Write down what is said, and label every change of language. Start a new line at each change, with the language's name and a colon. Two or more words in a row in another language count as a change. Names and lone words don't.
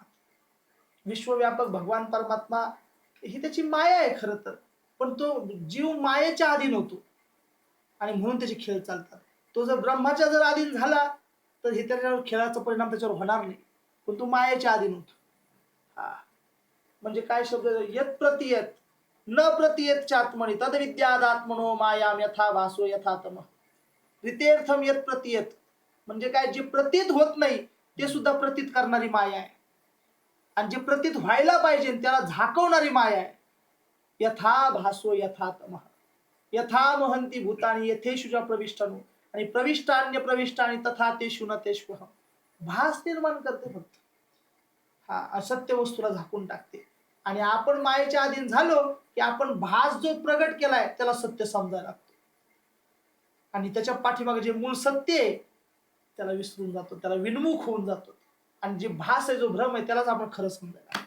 Marathi: विश्वव्यापक भगवान परमात्मा ही त्याची माया आहे खरं तर, पण तो जीव मायेच्या अधीन होतो आणि म्हणून त्याचे खेळ चालतात. तो जर ब्रह्माच्या जर अधीन झाला तर हे त्याच्यावर खेळाचा परिणाम त्याच्यावर होणार नाही, पण तो मायेच्या अधीन होतो. म्हणजे काय शब्द?
Sanskrit: यत प्रतियत न प्रतियत चात्मनी तद विद्यादात्मनो मायाम यथा भासो यथा तम रितेर्थम यत प्रतियत.
Marathi: म्हणजे काय? जे प्रतीत होत नाही ते सुद्धा प्रतीत करणारी माया आहे आणि जे प्रतीत व्हायला पाहिजे त्याला झाकवणारी माया आहे.
Sanskrit: यथा भासो यथा तम यथा महंती भूतानी यथेशुजा प्रविष्टानो आणि प्रविष्टान्य प्रविष्टानि तथा तेषु न तेष्वहम,
Marathi: भास निर्माण करते फक्त. हा असत्य वस्तूला झाकून टाकते. आणि आपण मायेच्या अधीन झालो की आपण भास जो प्रगट केलाय त्याला सत्य समजायला लागतो, आणि त्याच्या पाठीमागे जे मूळ सत्य आहे त्याला विसरून जातो, त्याला विनमुख होऊन जातो, आणि जे भास आहे जो भ्रम आहे त्यालाच आपण खरं समजायला लागतो.